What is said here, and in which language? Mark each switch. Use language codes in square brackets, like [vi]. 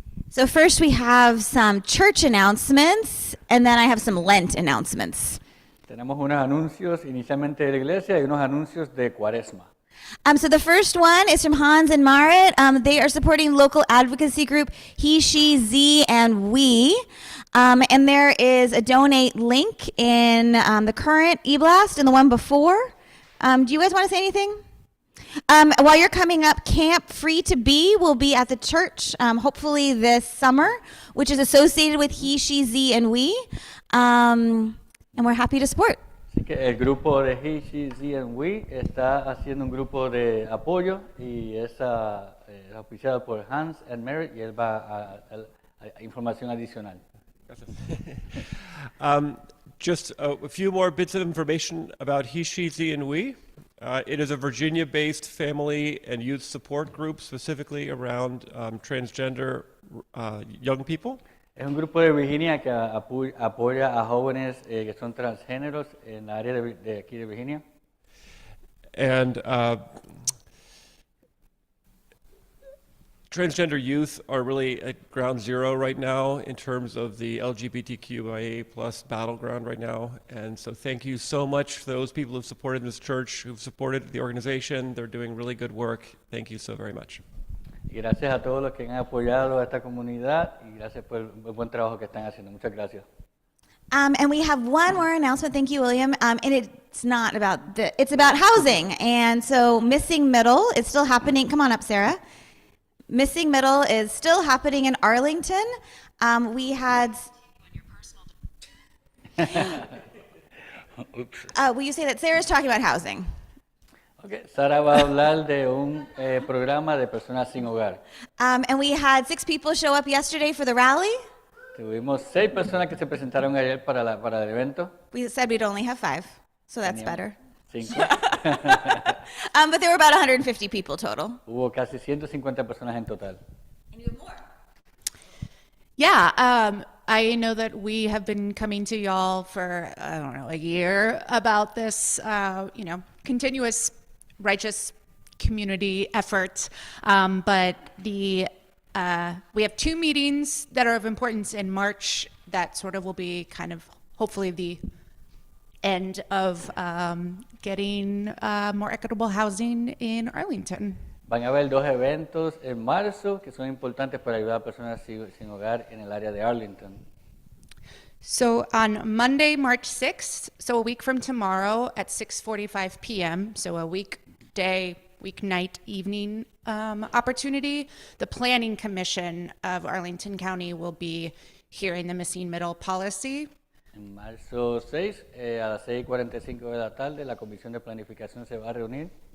[en] So first we have some church announcements, and then I have some Lent announcements. [es] Tenemos unos anuncios inicialmente de la iglesia y unos anuncios de Cuaresma. [en] So the first one is from Hans and Marit. They are supporting local advocacy group He, She, Z, and We. And there is a donate link in the current e-blast and the one before. Do you guys want to say anything? While you're coming up, Camp Free to Be will be at the church, hopefully this summer, which is associated with He, She, Z, and We. And we're happy to support. [es] Así que el grupo de He, She, Z and We está haciendo un grupo de apoyo y es auspiciado por Hans and Mary y él va a información adicional. [en] Just a few more bits of information about He, She, Z, and We. It is a Virginia-based family and youth support group specifically around transgender young people. [es] Es un grupo de Virginia que apoya a jóvenes que son transgéneros en la área de aquí de Virginia. [en] And transgender youth are really at ground zero right now in terms of the LGBTQIA plus battleground right now. And so thank you so much for those people who've supported this church, who've supported the organization. They're doing really good work. Thank you so very much. [es] Y gracias a todos los que han apoyado a esta comunidad y gracias por el buen trabajo que están haciendo. Muchas gracias. [en] And we have one more announcement. Thank you, William. And it's not about it's about housing. And so Missing Middle is still happening. Come on up, Sarah. Missing Middle is still happening in Arlington. We had. Oops. Will you say that Sarah's talking about housing? [es] Okay, Sara va a hablar de un programa de personas sin hogar. [en] And we had 6 people show up yesterday for the rally. [es] Tuvimos 6 personas que se presentaron ayer para el evento. [en] We said we'd only have 5, so that's [es] Teníamos [en] better. [es] 5. [en] But there were about 150 people total. [es] Hubo casi 150 personas en total. [en] And you have more. Yeah, I know that we have been coming to y'all for, I don't know, a year about this, continuous righteous community effort. But we have 2 meetings that are of importance in March that sort of will be kind of hopefully the end of getting more equitable housing in Arlington. [es] Van a haber 2 eventos en marzo que son importantes para ayudar a personas sin hogar en el área de Arlington. [en] So on Monday, March 6th, so a week from tomorrow at 6:45 p.m., so a weeknight evening opportunity, the Planning Commission of Arlington County will be hearing the missing middle policy. [es] En marzo 6, a las 6:45 de la tarde, la Comisión de Planificación se va a reunir.